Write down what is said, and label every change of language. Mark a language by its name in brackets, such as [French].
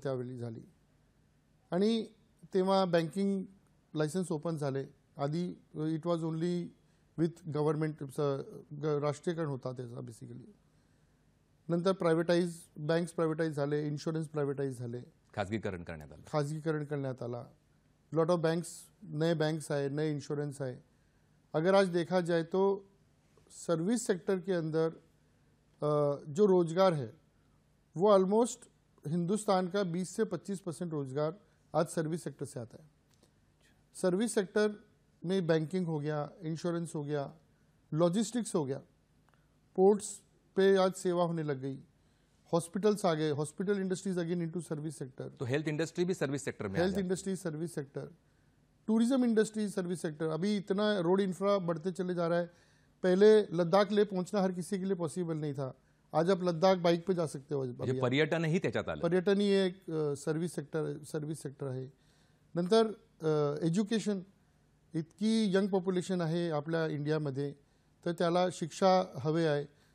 [Marathi] त्यावेळी झाली आणि तेव्हा बँकिंग लायसन्स ओपन झाले. आधी [English] it was only with government, [Marathi] राष्ट्रीयकरण होता त्याचा बेसिकली. नंतर बँक्स प्रायव्हेटाईज झाले, इन्शुरन्स प्रायव्हेटाईज झाले, खाजगीकरण करण्यात आला. [Hindi] लॉट ऑफ नए बैंक्स आए, नए इंश्योरेंस आए. अगर आज देखा जाए तो सर्विस सेक्टर के अंदर जो रोजगार है वो ऑलमोस्ट हिंदुस्तान का 20 से 25% रोजगार आज सर्विस सेक्टर से आता है. सर्विस सेक्टर में बैंकिंग हो गया, इंश्योरेंस हो गया, लॉजिस्टिक्स हो गया, पोर्ट्स पे आज सेवा होने लग गई, हॉस्पिटल्स आ गए, hospital industries again into service sector. तो हेल्थ इंडस्ट्री भी सर्विस सेक्टर में, health industry service sector, tourism industry service sector. अभी इतना रोड इंफ्रा बढ़ते चले जा रहा है. पहले लद्दाख ले पहुंचना हर किसी के लिए पॉसिबल नहीं था. आज आप लद्दाख बाइक पे जा सकते हो. [Marathi] पर्यटनही त्याच्यात आलं. पर्यटन ही एक सर्विस सेक्टर आहे. नंतर एज्युकेशन, इतकी यंग पॉप्युलेशन आहे आपल्या इंडियामध्ये, तर त्याला शिक्षा हवे आहे.